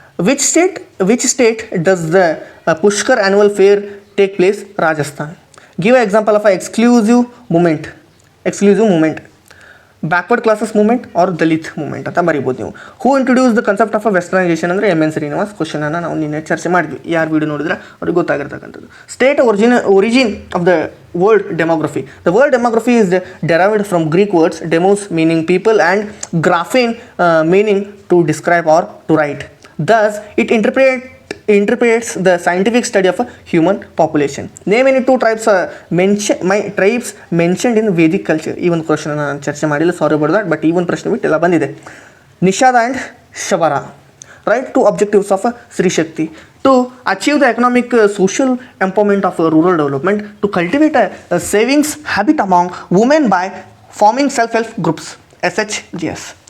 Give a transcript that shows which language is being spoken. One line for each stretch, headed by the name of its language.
English: Which state does the Pushkar annual fair take place? Rajasthan. Give an example of an exclusive movement. Backward classes movement or Dalit movement
Kannada: ಅಂತ ಬರೀಬೋದು ನೀವು.
English: who introduce the concept of a westernisation
Kannada: ಅಂದರೆ M N Srinivas. ಕ್ವಶನನ್ನು ನಾವು ನಿನ್ನೆ ಚರ್ಚೆ ಮಾಡಿದ್ವಿ, ಯಾರು video ನೋಡಿದ್ರೆ ಅವ್ರಿಗೆ ಗೊತ್ತಾಗಿರ್ತಕ್ಕಂಥದ್ದು.
English: State origin of the world demography. The world demography is derived from Greek words demos meaning people and graphein meaning to describe or to write. Thus it interprets the scientific study of a human population. Name any two tribes mentioned in Vedic culture.
Kannada: Even question ನಾನು ಚರ್ಚೆ ಮಾಡಿಲ್ಲ,
English: sorry about that,
Kannada: but even ಪ್ರಶ್ನೆ ಬಿಟ್ಟು ಎಲ್ಲ ಬಂದಿದೆ. ನಿಷಾದ and Shabara.
English: Right, two objectives of Sri Shakti: to achieve the economic social empowerment of rural development, to cultivate a savings habit among women by forming self-help groups, SHGS.